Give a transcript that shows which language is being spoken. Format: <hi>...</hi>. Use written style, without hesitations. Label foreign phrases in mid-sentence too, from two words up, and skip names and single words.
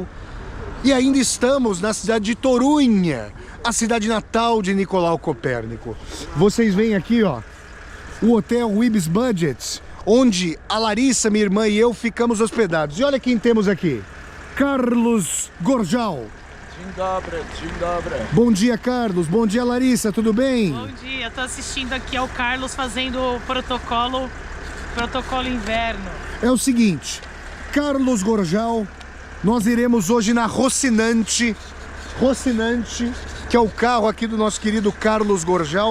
<pt>E ainda estamos na cidade de Torunha, a cidade natal de Nicolau Copérnico. Vocês veem aqui, ó, o hotel Ibis Budget, onde a Larissa, minha irmã, e eu ficamos hospedados. E olha quem temos aqui, Carlos Gorjal.</pt> <pl>Dzień dobry, dzień dobry.</pl> <pt>Bom dia, Carlos. Bom dia, Larissa. Tudo bem? Bom dia. Tô assistindo aqui ao Carlos fazendo o protocolo inverno. É o seguinte, Carlos Gorjal, nós iremos hoje na Rocinante, que é o carro aqui do nosso querido Carlos Gorjal.</pt>